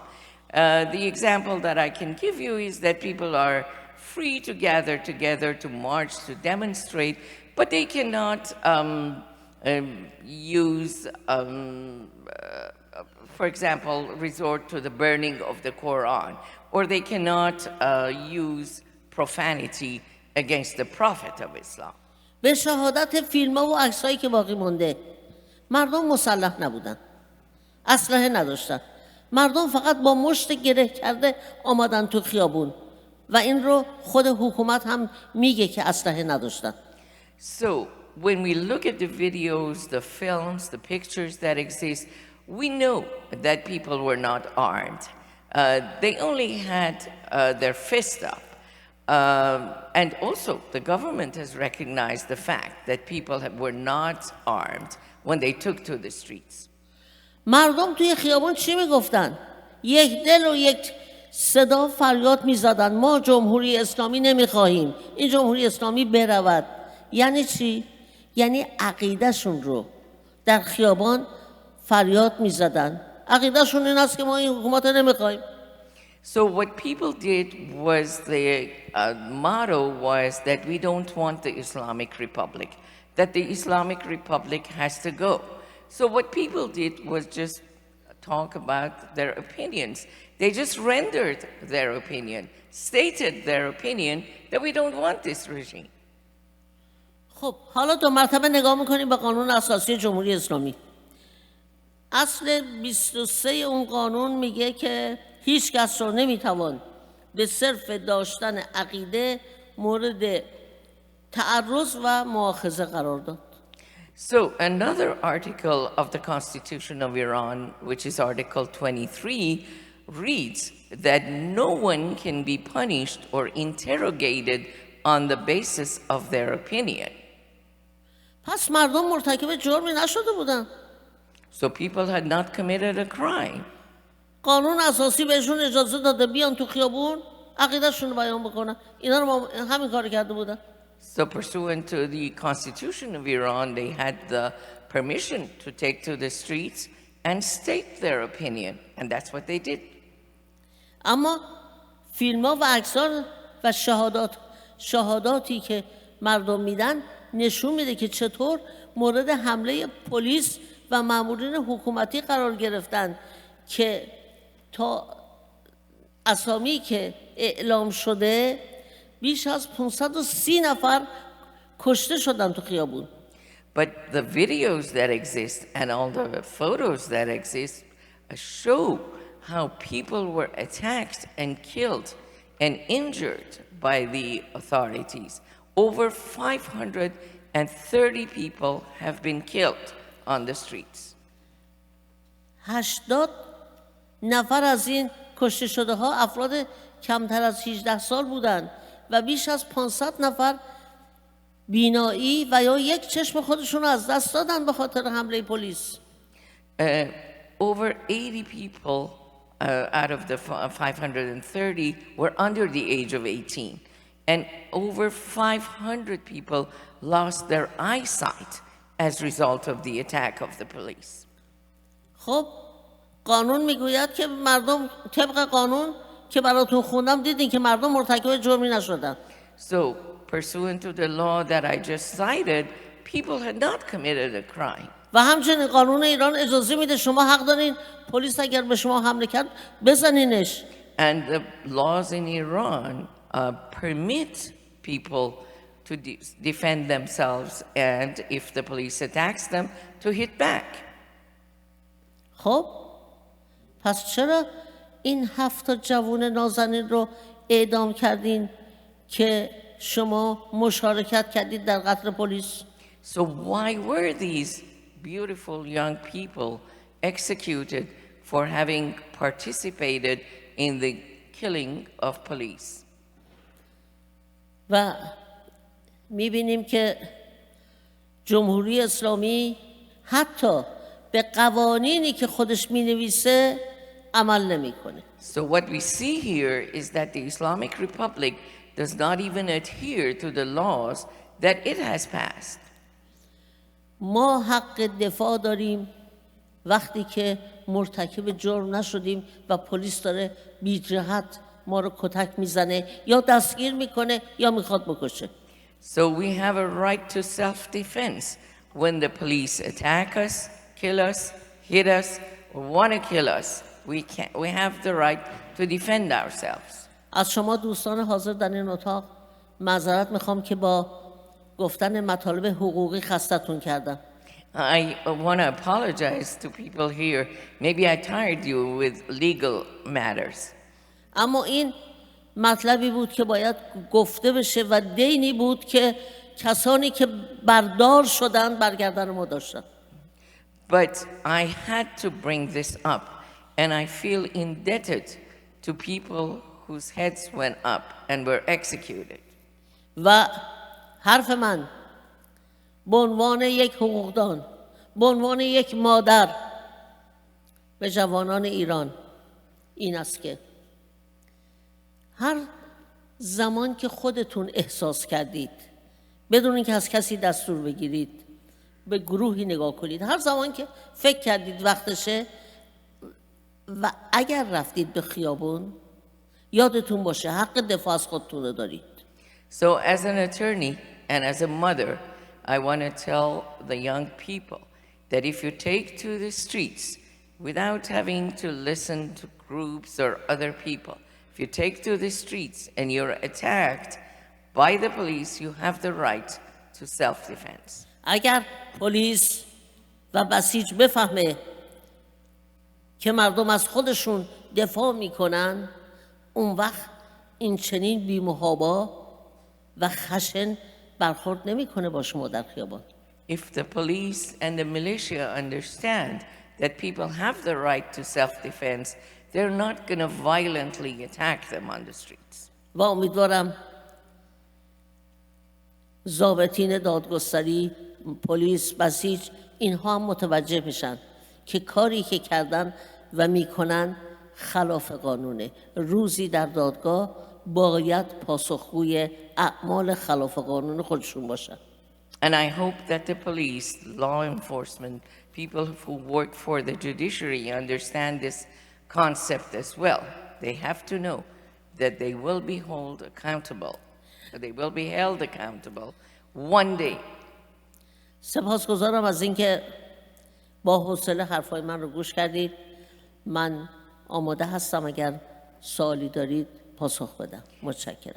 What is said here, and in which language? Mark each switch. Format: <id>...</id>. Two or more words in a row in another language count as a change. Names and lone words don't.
<en>The example that I can give you is that people are free to gather together, to march, to demonstrate, but they cannot use, for example, resort to the burning of the Quran, or they cannot use profanity against the Prophet of Islam.</en> <fa>به شهادت فیلم ها و عکس هایی که باقی مونده، مردم مسلح نبودن، اسلحه نداشتن، مردم فقط با مشت گره کرده آمدن تو خیابون و این رو خود حکومت هم میگه که اسلحه نداشتن.</fa> <en>So when we look at the videos, the films, the pictures that exist, we know that people were not armed. They only had their fist up. And also, the government has recognized the fact that people were not armed when they took to the streets.</en> <fa>مردم توی خیابان چی میگفتن؟ یک دل و یک صدا فریاد میزدن ما جمهوری اسلامی نمیخواهیم، این جمهوری اسلامی برود. یعنی چی؟ یعنی عقیدهشون رو در خیابان فریاد میزدن. عقیدهشون این است که ما این حکومت رو نمیخواهیم.</fa> <en>So what people did was, the motto was that we don't want the Islamic Republic, that the Islamic Republic has to go. So what people did was just talk about their opinions. They just rendered their opinion, stated their opinion that we don't want this regime.</en> <fa>خب حالا دو مرتبه نگاه میکنیم به قانون اساسی جمهوری اسلامی. اصل 23 اون قانون میگه که هیچ کس رو نمیتوان به صرف داشتن عقیده مورد تعرض و مؤاخذه قرار داد.</fa> <en>So another article of the Constitution of Iran, which is Article 23, reads that no one can be punished or interrogated on the basis of their opinion.</en> <fa>پس مردم مرتکب جرمی نشده بودن.</fa> <en>So people had not committed a crime.</en> <fa>قانون اساسی بهشون اجازه داده بیان تو خیابون عقیدهشون رو بیان بکنن. اینا رو همین کار کرده بودن.</fa> <en>So pursuant to the Constitution of Iran, they had the permission to take to the streets and state their opinion, and that's what they did.</en> <fa>اما فیلم ها و عکس‌ها و شهاداتی که مردم میدن نشون میده که چطور مورد حمله پلیس و مامورین حکومتی قرار گرفتن که تا اسامی که اعلام شده بیش از 530 نفر کشته شدن تو خیابون.</fa> <en>But the videos that exist and all the photos that exist show how people were attacked and killed and injured by the authorities. Over 530 people have been killed on the streets.</en> <fa>80 نفر از این کشته شده ها افراد کمتر از 18 سال بودند و بیش از 500 نفر بینایی و یا یک چشم خودشون رو از دست دادن به خاطر حمله پلیس.</fa> <en>Over 80 people out of the 530 were under the age of 18. And over 500 people lost their eyesight as a result of the attack of the police.</en> <fa>خب قانون میگوید که مردم طبق قانون که براتون خوندم دیدین که مردم مرتکب جرمی نشدن.</fa> <en>So, pursuant to the law that I just cited, people had not committed a crime.</en> <fa>و همچنین قانون ایران اجازه میده شما حق دارین پلیس اگر به شما حمله کرد بزنینش.</fa> <en>And the laws in Iran permit people to defend themselves, and if the police attacks them, to hit back.</en> <fa>خب پس چرا این 7 جوان نازنین رو اعدام کردین که شما مشارکت کردید در قتل پلیس؟</fa> <en>So why were these beautiful young people executed for having participated in the killing of police?</en> <fa>و میبینیم که جمهوری اسلامی حتی به قوانینی که خودش مینویسه عمل نمیکنه.</fa> <en>So what we see here is that the Islamic Republic does not even adhere to the laws that it has passed.</en> <fa>ما حق دفاع داریم وقتی که مرتکب جرم نشدیم و پلیس داره بی‌جهت ما رو کتک میزنه یا دستگیر میکنه یا میخواد بکشه.</fa> <en>So we have a right to self-defense when the police attack us, kill us, hit us, or want to kill us. We have the right to defend ourselves.</en> <fa>از شما دوستان حاضر در این اتاق معذرت میخوام که با گفتن مطالب حقوقی خستتون کردم.</fa> <en>I want to apologize to people here. Maybe I tired you with legal matters.</en> <fa>اما این مطلبی بود که باید گفته بشه و دینی بود که کسانی که بردار شدن برگردن ما داشتن.</fa> <en>But I had to bring this up, and I feel indebted to people whose heads went up and were executed.</en> <fa>و حرف من به عنوان یک حقوقدان، به عنوان یک مادر به جوانان ایران این است که هر زمان که خودتون احساس کردید بدون اینکه از کسی دستور بگیرید به گروهی نگاه کنید، هر زمان که فکر کردید وقتشه و اگر رفتید به خیابون یادتون باشه حق دفاع از خودتون رو دارید.</fa> <en>So, as an attorney and as a mother, I want to tell the young people that if you take to the streets without having to listen to groups or other people, if you take to the streets and you're attacked by the police, you have the right to self-defense.</en> <fa>اگر پلیس و بسیج بفهمه که مردم از خودشون دفاع میکنن، اون وقت این چنین بی‌محابا و خشن برخورد نمیکنه با شما در خیابان.</fa> <en>If the police and the militia understand that people have the right to self-defense, they're not going to violently attack them on the streets.</en> <fa>و امیدوارم ضابطین دادگستری، پلیس، بسیج اینها هم متوجه بشن که کاری که کردن و میکنن خلاف قانونه. روزی در دادگاه باید پاسخگوی اعمال خلاف قانون خودشون باشن.</fa> <en>And I hope that the police, law enforcement, people who work for the judiciary understand this concept as well. They have to know that they will be held accountable. They will be held accountable one day.</en> <fa>سپاسگزارم از اینکه با حوصله حرفای من رو گوش کردید. من آماده هستم اگر سوالی دارید پاسخ بدم. متشکرم.</fa>